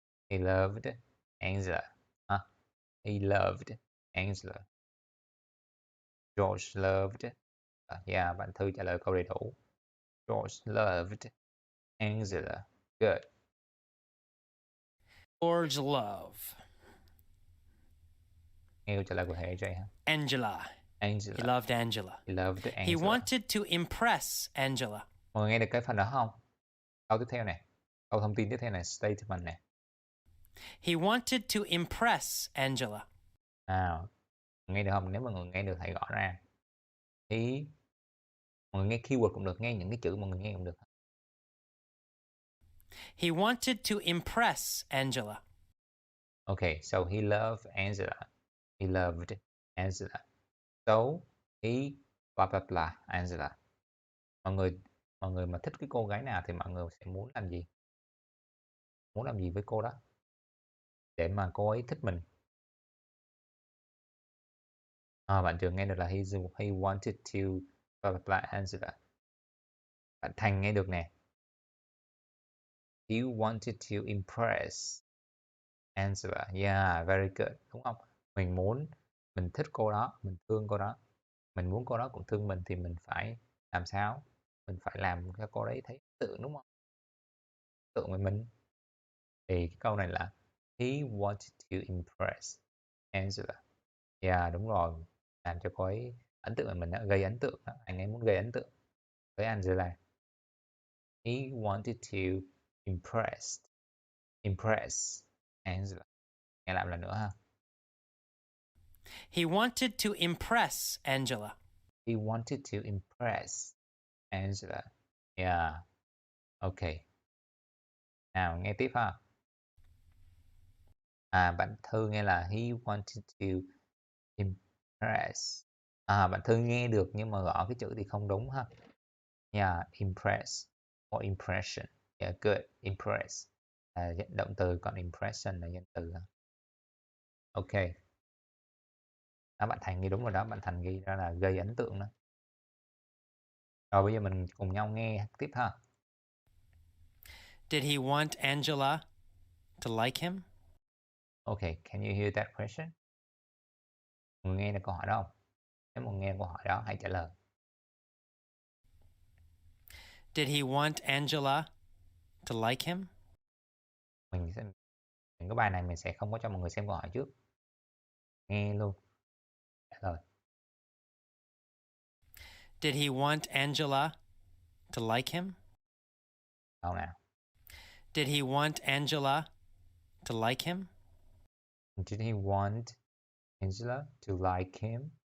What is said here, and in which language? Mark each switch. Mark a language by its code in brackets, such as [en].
[en] He loved Angela. Huh? He loved Angela. George loved. [vi] Yeah, bạn Thư trả lời câu đầy đủ. [en] George loved Angela. Good. George love? [vi] Nghe câu trả lời của Hệ Jay ha. [en] Angela. Angela. He loved Angela. He loved Angela. He wanted to impress Angela. [vi] Mọi người nghe được cái phần đó không? Câu tiếp theo này. Câu thông tin tiếp theo này. Statement này. [en] He wanted to impress Angela. [vi] Nào. Nghe được không? Nếu mà mọi người nghe được hãy gõ ra. He. Mọi người nghe keyword cũng được. Nghe những cái chữ mọi người nghe cũng được. [en] He wanted to impress Angela. Okay, so he loved Angela. He loved Angela. So he blah blah blah Angela. [vi] Mọi người mà thích cái cô gái nào thì mọi người sẽ muốn làm gì? Muốn làm gì với cô đó? Để mà cô ấy thích mình. Bạn Trường nghe được là [en] he wanted to blah blah blah Angela. [vi] Bạn Thành nghe được nè. [en] He wanted to impress Angela. Yeah, very good. [vi] Đúng không? Mình thích cô đó, mình thương cô đó. Mình muốn cô đó cũng thương mình thì mình phải làm sao? Mình phải làm cho cô đấy thấy ấn tượng đúng không? Ấn tượng với mình. Thì cái câu này là [en] he wanted to impress Angela. [vi] Yeah, đúng rồi. Làm cho cô ấy ấn tượng với mình đó, gây ấn tượng đó. Anh ấy muốn gây ấn tượng với Angela. [en] He wanted to impress Angela. [vi] Nghe lại một lần nữa ha. [en] He wanted to impress Angela. He wanted to impress Angela. [vi] Yeah. Okay. Nào nghe tiếp ha. Bạn Thư nghe là [en] he wanted to impress. [vi] Bạn Thư nghe được nhưng mà gõ cái chữ thì không đúng ha. [en] Yeah, impress or impression. Yeah, good. [vi] Impress. Động từ còn impression là danh từ. Ok. Bạn Thành ghi đúng rồi đó. Bạn Thành ghi ra là gây ấn tượng đó. Rồi bây giờ mình cùng nhau nghe tiếp ha. [en] Did he want Angela to like him? Okay, can you hear that question? [vi] Mọi người nghe được câu hỏi đó không? Nếu mọi người nghe câu hỏi đó, hãy trả lời. [en] Did he want Angela to like him? [vi] Những cái bài này mình sẽ không có cho mọi người xem câu hỏi trước. Nghe luôn. Trả lời. [en] Did he want Angela to like him? [vi] Câu nào? [en] Did he want Angela to like him? Did he want Angela to like him?